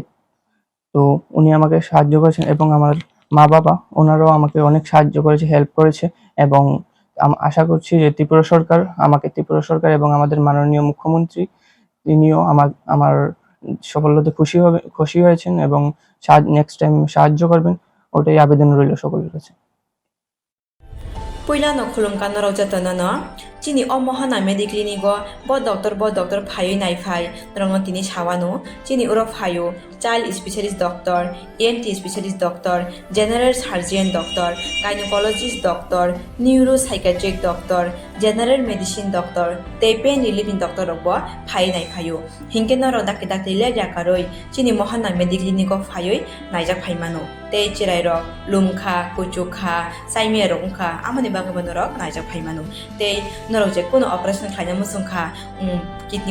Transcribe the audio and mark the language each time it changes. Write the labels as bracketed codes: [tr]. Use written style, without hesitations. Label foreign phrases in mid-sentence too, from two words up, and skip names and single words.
[bn] তো উনি আমাকে সাহায্য করেছেন, এবং আমার মা বাবা ওনারাও আমাকে অনেক সাহায্য করেছে, হেল্প করেছে। এবং আশা করছি যে ত্রিপুরা সরকার এবং আমাদের মাননীয় মুখ্যমন্ত্রী তিনিও আমার সফলতাতে খুশি হয়েছেন এবং [en] next time [bn] সাহায্য করবেন, ওটাই আবেদন রইল সকলের কাছে। [trp] Puilano khulumkan no jatana no chini omohana mediclinigo bo doctor phayo nai phai rongno tini sawano chini uro phayo [en] child specialist doctor, ENT specialist doctor, general surgeon doctor, gynecologist doctor, neuropsychiatric doctor, general medicine doctor, [trp] tei [en] pain relieving doctor [trp] rokbo phai nai phayo hingke no ro dakte le jakaroi chini mohana mediclinigo phayoi naijak phaimano tei chirai rok lumkha kuchukha saimia rokha amoni bagabano rok naijak phaimano tei norok je kono operation khaina musungkha kidney